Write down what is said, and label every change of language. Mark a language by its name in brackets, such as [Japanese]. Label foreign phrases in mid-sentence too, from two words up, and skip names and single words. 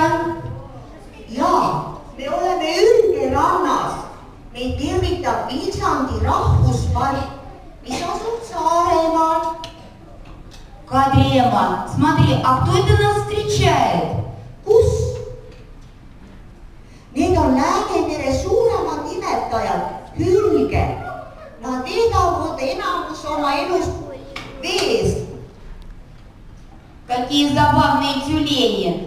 [Estonian] jaa, me oleme Ürge rannas. meid tervitab Viljandi rahvuspark, mis asub Saaremaal. [Russian] Кадрема, смотри, а кто это нас встречает? [Estonian] kus? Need on Läänemere suuremad imetajad, hülge. Nad veedavad enamus oma elust vees. [Russian] Какие забавные тюлени.